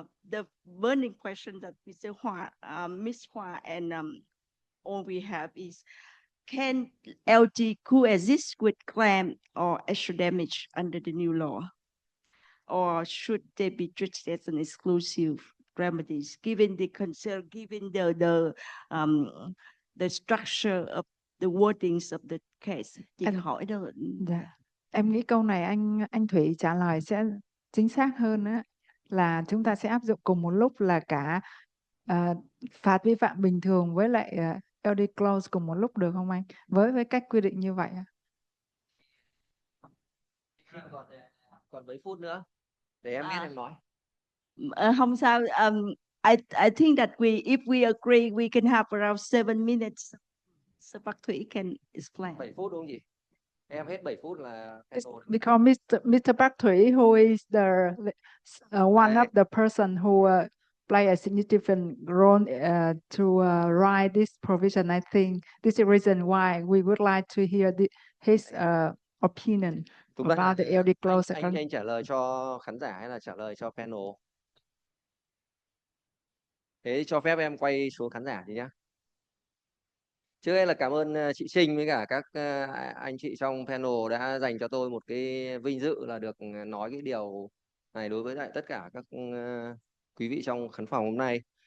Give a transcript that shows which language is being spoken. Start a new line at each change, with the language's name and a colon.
English: The burning question that Mr. Hoa, Ms. Hoa, and all we have is: can LD coexist with claim or extra damage under the new law, or should they be treated as an exclusive remedies, given the concern, given the structure of the wordings of the case?
Vietnamese: Chị hỏi đâu. Dạ. Em nghĩ câu này anh Thủy trả lời sẽ chính xác hơn á, là chúng ta sẽ áp dụng cùng một lúc là cả phạt vi phạm bình thường với lại LD clause cùng một lúc được không anh? Với cách quy định như vậy. Còn mấy phút nữa để em biết em nói. Không sao.
English: I think that if we agree, we can have around 7 minutes. So Park Thuy can explain.
Vietnamese: 7 phút đúng không chị? Em hết 7 phút là
English: Because Mr. Park Thuy, who is the one of the person who play a significant role to write this provision, I think this is the reason why we would like to hear his opinion about the LD clause.
Vietnamese: Anh trả lời cho khán giả hay là trả lời cho panel? Thế cho phép em quay xuống khán giả thì nhá. Trước hết là cảm ơn chị Trinh với cả các anh chị trong panel đã dành cho tôi một cái vinh dự là được nói cái điều này đối với lại tất cả các quý vị trong khán phòng hôm nay.